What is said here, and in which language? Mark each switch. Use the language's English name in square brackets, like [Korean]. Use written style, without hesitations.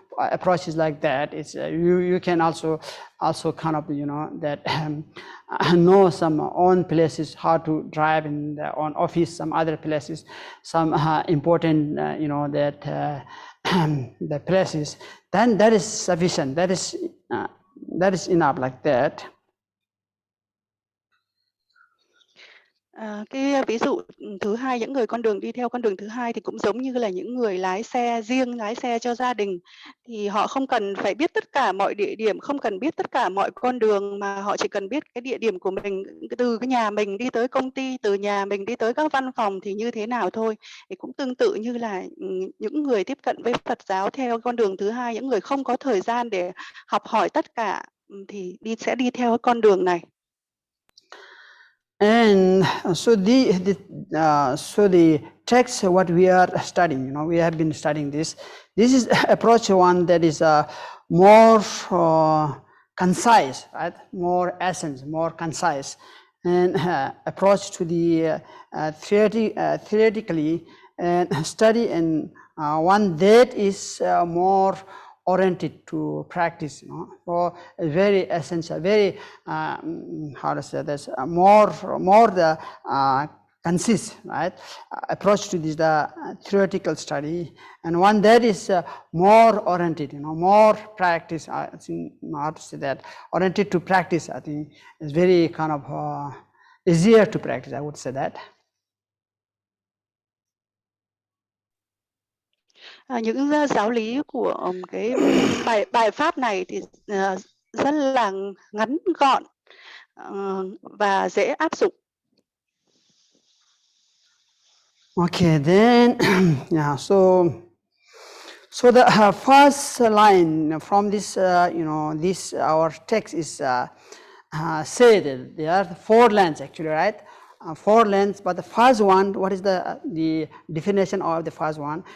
[English] approaches like that. It's you can also kind of that know some own places how to drive in the own office, some other places, some important that the places. Then that is sufficient. That is enough like that. [Vietnamese] Cái ví dụ thứ hai, những người đi theo con đường thứ hai thì cũng giống như là những người lái xe riêng, lái xe cho gia đình, thì họ không cần phải biết tất cả mọi địa điểm, không cần biết tất cả mọi con đường, mà họ chỉ cần biết cái địa điểm của mình, từ cái nhà mình đi tới công ty, từ nhà mình đi tới các văn phòng thì như thế nào thôi. Thì cũng tương tự như là những người tiếp cận với Phật giáo theo con đường thứ hai, những người không có thời gian để học hỏi tất cả thì sẽ đi theo con đường này. [English] And so the text what we are studying, we have been studying this. This is approach one that is more concise, right? More essence, more concise, and approach to the theoretically and study, and one that is more oriented to practice, or very essential, very how to say this, more the concise, right, approach to this the theoretical study, and one that is more oriented, more practice. I think how to say that, oriented to practice. I think is very kind of easier to practice, I would say that. [Vietnamese] Những giáo lý của cái bài pháp này thì rất là ngắn gọn và dễ áp dụng. [English] Okay, then yeah, so the first line from this this our text is said that there are 4 lines actually, right? 4 lines, but the first one, what is the definition of the first one?